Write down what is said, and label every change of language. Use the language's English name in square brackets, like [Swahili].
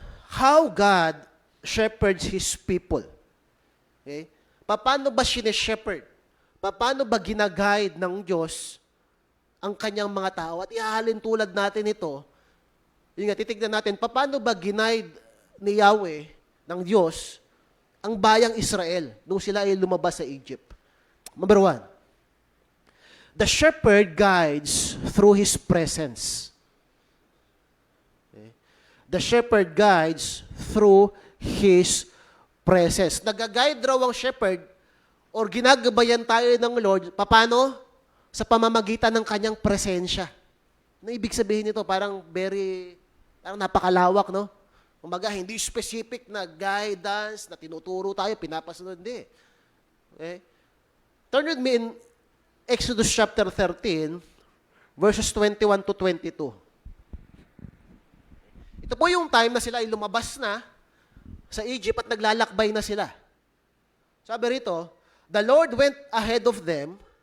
[English] How God shepherds His people. [Filipino] Paano ba sineshepherd? Paano ba ginaguide ng Diyos ang kanyang mga tao? At ihahalin tulad natin ito, yun nga, titignan natin, paano ba ginaid ni Yahweh, ng Diyos, ang bayang Israel nung sila ay lumabas sa Egypt? [English] Number 1, the shepherd guides through his presence. The shepherd guides through his presence. [Filipino] Nag-guide raw ang shepherd or ginagabayan tayo ng Lord, paano? Sa pamamagitan ng kanyang presensya. Ano ibig sabihin nito? Parang napakalawak, no? Kumbaga, hindi specific na guidance, na tinuturo tayo, pinapasunod, hindi. [English] Turn with me in Exodus chapter 13, verses 21 to 22. [Filipino] Ito po yung time na sila ay lumabas na sa Egypt at naglalakbay na sila. Sabi rito, [English] the Lord went ahead of them.